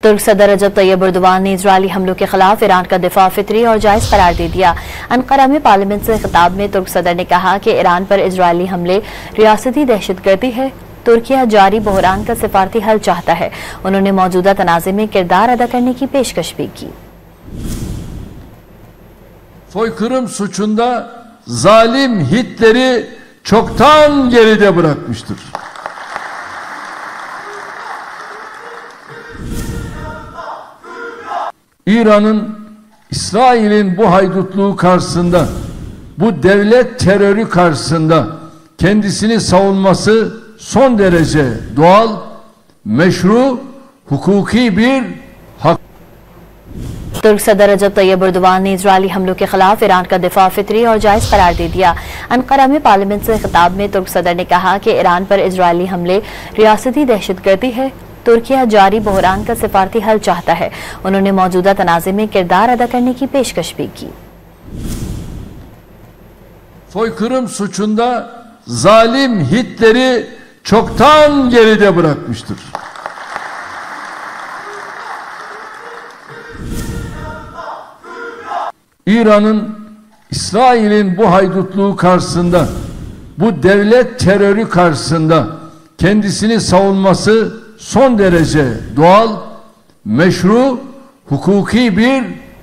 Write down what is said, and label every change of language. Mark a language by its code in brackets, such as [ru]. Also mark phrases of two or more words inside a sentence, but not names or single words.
[ur] ترک صدر رجب طیب ایردوان نے اسرائیلی حملوں کے خلاف ایران کا دفاع فطری اور جائز قرار دے دیا. انقرہ میں پارلیمنٹ سے خطاب میں ترک صدر نے کہا کہ ایران پر اسرائیلی حملے ریاستی دہشتگردی ہے. ترکیہ جاری بحران کا سفارتی حل چاہتا ہے۔ انہوں نے موجودہ تنازعے میں کردار ادا کرنے کی پیشکش بھی کی. [tr] Soykırım suçunda zalim Hitler'i çoktan geride bırakmıştır. İran'ın, İsrail'in bu haydutluğu karşısında, bu devlet terörü karşısında kendisini savunması son derece doğal, meşru, hukuki bir hak. [ur] ترک صدر رجب طیب ایردوان نے اسرائیلی حملوں کے خلاف ایران کا دفاع فطری اور جائز قرار دے دیا. انقرہ میں پارلیمنٹ سے خطاب میں ترک صدر نے کہا کہ ایران پر اسرائیلی حملے ریاستی دہشتگردی ہے. ترکیہ جاری بحران کا سفارتی حل چاہتا ہے۔ انہوں نے موجودہ تنازعے میں کردار ادا کرنے کی پیشکش بھی کی. [tr] Soykırım suçunda zalim Hitler'i çoktan geride bırakmıştır. İran'ın, İsrail'in bu haydutluğu karşısında, bu devlet terörü karşısında kendisini savunması son derece doğal, meşru, hukuki bir